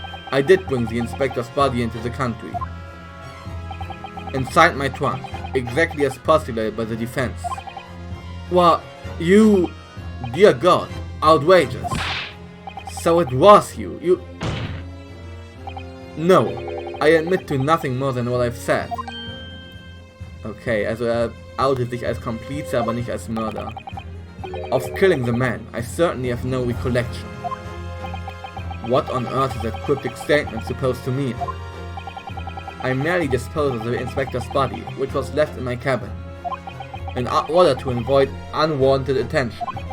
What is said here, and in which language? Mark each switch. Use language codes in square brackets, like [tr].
[en] I did bring the inspector's body into the country. Inside my trunk, exactly as postulated by the defense. Well, you... Dear God, outrageous. So it was you. No, I admit to nothing more than what I've said. [de] Okay, also outet sich als Komplize, aber nicht als Mörder. [en] Of killing the man, I certainly have no recollection. What on earth is that cryptic statement supposed to mean? I merely disposed of the inspector's body, which was left in my cabin, in order to avoid unwanted attention.